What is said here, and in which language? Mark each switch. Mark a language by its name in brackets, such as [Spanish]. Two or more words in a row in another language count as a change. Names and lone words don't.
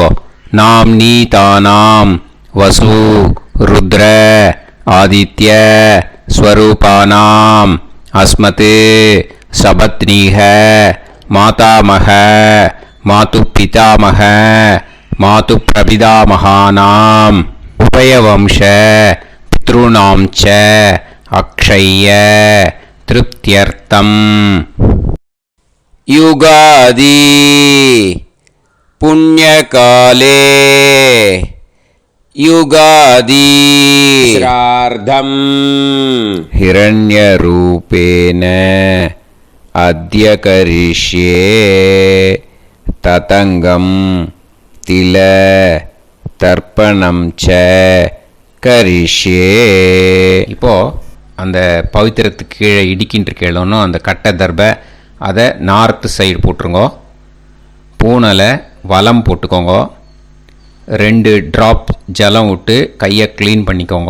[Sanskrit] नाम् नी तानाम् वसु रुद्र आदित्य स्वरूपाणाम् अस्मत् सपत्नीक मातामह मातु पितामह मातु प्रपितामहानाम् उभयवंश पितृणाम् च अक्षय्य तृप्त्यर्थम्. युगादि पुण्यकाले युगादि श्रार्धम् हिरण्यरूपेण अद्य करिष्ये ततङ्गं तिल तर्पणं च करिष्ये. [Tamil] இப்போது அந்த பவித்திரத்துக்கு கீழே இடிக்கின்ற கீழோன்னு அந்த கட்டை தர்பை அதை [English] north side [Tamil] போட்டுருங்கோ. பூனலை வலம் போட்டுக்கோங்க. 2 ட்ராப் ஜலம் விட்டு கையை க்ளீன் பண்ணிக்கோங்க.